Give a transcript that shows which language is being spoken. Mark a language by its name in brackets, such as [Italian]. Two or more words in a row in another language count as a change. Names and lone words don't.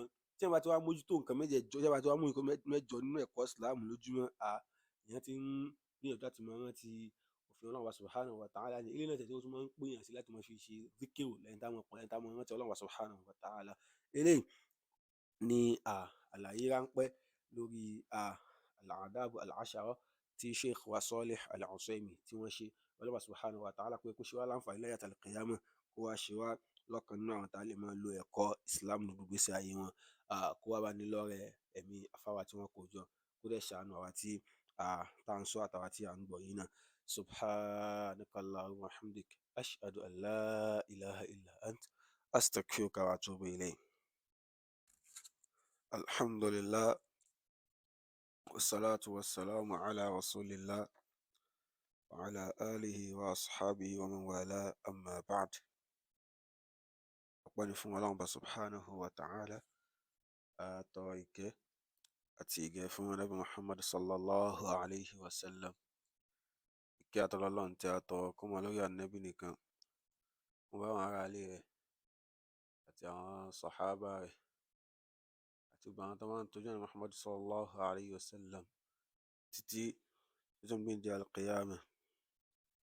[Yoruba] Tí èèyàn bá ti wá mójútó nǹkan mẹ́jọ, tí èèyàn bá ti wá mú nǹkan mẹ́jọ nínú ẹ̀kọ́ Islam lójúmọ́, èèyàn ti ń gbìyànjú láti máa rántí òfin Ọlọ́run [Arabic] سبحانه وتعالى [Yoruba] ni. Ilé náà tẹ̀síwájú tó máa ń pèèyàn sí láti máa fi ṣe zikiru lẹ́yìn táwọn rántí Ọlọ́run [Arabic] سبحانه وتعالى. [Yoruba] Eléyìí ni àlàyé ráńpẹ́ lórí al-adabu al-ashara tí Sheikh wa Salih al-Usaimi tí wọ́n ṣe. Ọlọ́run [Arabic] سبحانه وتعالى [Yoruba] pé kó ṣe wá láǹfààní láyé àti al-qiyamah, kó wá ṣe wá lọ́kàn nínú àwọn tá lè máa lo ẹ̀kọ́ Islam ní gbogbo ìgbésí ayé wọn. Kó wá bá ní lọ́rẹ ẹ̀mí afáwa tí wọ́n kó jọ, kó dẹ̀ ṣàánú àwa tí tá ń sọ àtàwa tí à ń gbọ́ yìí náà. [Arabic] سبحانك اللهم وبحمدك أشهد أن لا إله إلا أنت أستغفرك وأتوب إليك. الحمد لله والصلاة والسلام على رسول الله وعلى آله وأصحابه ومن والى أما بعد. [Yoruba] Ọpẹ́ ni fún Ọlọ́run [Arabic] سبحانه وتعالى, [Yoruba] àtọrọ ìkẹ́ àti ìgẹ̀ fún Ànábì Muhammad [Arabic] صلى الله عليه وسلم. [Yoruba] Ìkẹ́ àti Ọlọ́run tí a tọrọ kó máa lórí Ànábì nìkan, kó bá àwọn ará ilé rẹ̀ àti àwọn sàhábà rẹ̀ àti gbogbo àwọn tó máa ń tọ́jú Ànábì Muhammad [Arabic] صلى الله عليه وسلم [Yoruba] títí tó ń gbé di al-qiyamah.